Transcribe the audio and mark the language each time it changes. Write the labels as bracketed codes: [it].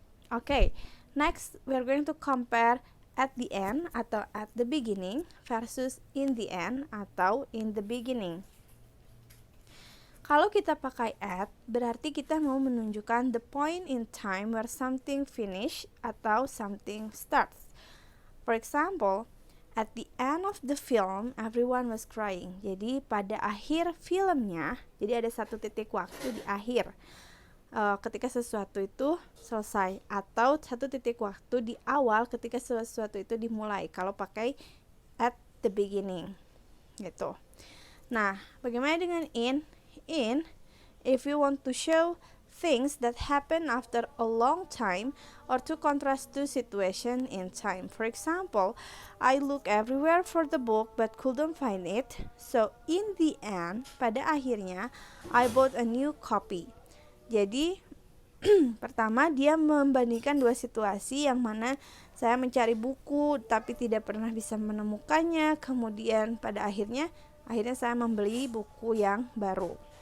[en] Oke, next we're going to compare at the end atau at the beginning versus in the end atau in the beginning. [id] Kalau kita pakai at, berarti kita mau menunjukkan [en] the point in time where something finish atau something starts. For example, at the end of the film, everyone was crying. [id] Jadi pada akhir filmnya, jadi ada satu titik waktu di akhir ketika sesuatu itu selesai, atau satu titik waktu di awal ketika sesuatu itu dimulai. Kalau pakai [en] at the beginning, [id] gitu. Nah, bagaimana dengan in? [en] In, if you want to show things that happen after a long time or to contrast two situation in time. For example, I look everywhere for the book but couldn't find it. So in the end, [id] pada akhirnya, [en] I bought a new copy. [id] Jadi pertama dia membandingkan dua situasi yang mana saya mencari buku tapi tidak pernah bisa menemukannya. Kemudian pada akhirnya saya membeli buku yang baru.